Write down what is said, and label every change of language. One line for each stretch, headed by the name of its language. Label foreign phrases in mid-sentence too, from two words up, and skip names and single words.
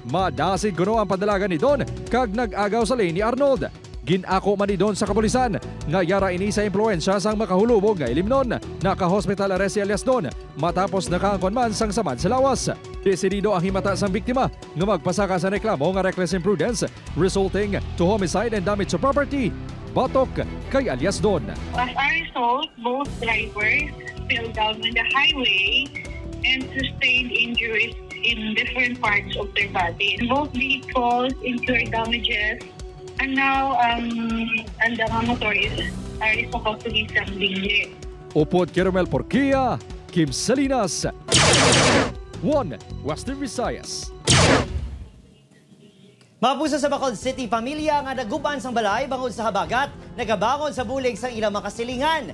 Hiligaynon: Madasig kuno ang padalagan ni Don kag nag-agaw sa lane ni Arnold. Ginako man ni Don sa kapulisan nga yara ini sa impluensya sang makahulubog nga ilimnon. Naka-hospital arrest si alias Don matapos nakaangkon man sang samad sa lawas. Desidido ang himata sang biktima nga magpasaka sa reklamo nga
English: reckless imprudence resulting to homicide and damage to property.
Hiligaynon: Batok kay alias Don.
English: As a result, both drivers fell down on the highway and sustained injuries in different parts of their body. Both vehicles incurred damages. And now, ang motorists are supposed to be sambingli.
Hiligaynon: Upod Caramel Porquia, Kim Salinas, 1 Western Visayas. Mapusa sa Bacolod City, pamilya nga naguban sang balay bangod sa habagat, nagabangon sa bulig sang ilang makasilingan.